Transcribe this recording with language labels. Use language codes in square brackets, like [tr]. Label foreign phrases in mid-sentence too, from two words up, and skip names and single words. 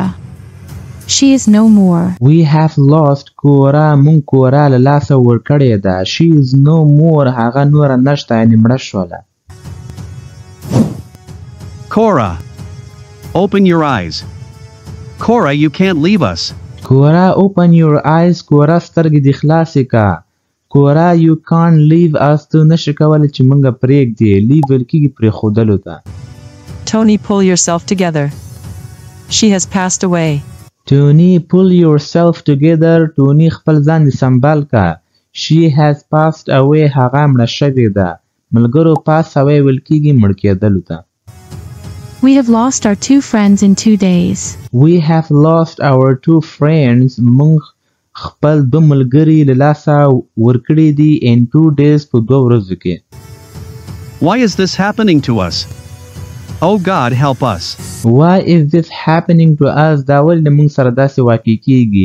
[en] She is no more. We have lost Cora. [ps] مونږ کورا له لاسه ورکړې ده. She is no more. هغه نوره نشته یعنې مړه شوله. [en] Cora, open your eyes. Cora, you can't leave us. Cora, open your eyes. Cora, [ps] سترګې دې خلاصې که. [en] Cora, you can't leave us. [ps] ته نشې کولی چې مونږ پرېږدې. leave ویل کېږي پرېښودلو ته. [en] Tony, pull yourself together. She has passed away. Tony, pull yourself together. Tony, [ps] خپل ځان دې سنبال که. [en] She has passed away. [ps] هغه مړه شوې ده. ملګرو [en] pass away [ps] ویل کېږي مړ کېدلو ته. [en] We have lost our 2 friends in 2 days. We have lost our 2 friends. [ps] مونږ خپل 2 ملګري له لاسه ورکړي دي [en] in 2 days [ps] په 2 ورځو کې. [en] Why is this happening to us? Oh God, help us. Why is this happening to us? [ps] دا ولې موږ سره داسې واقع کېږي.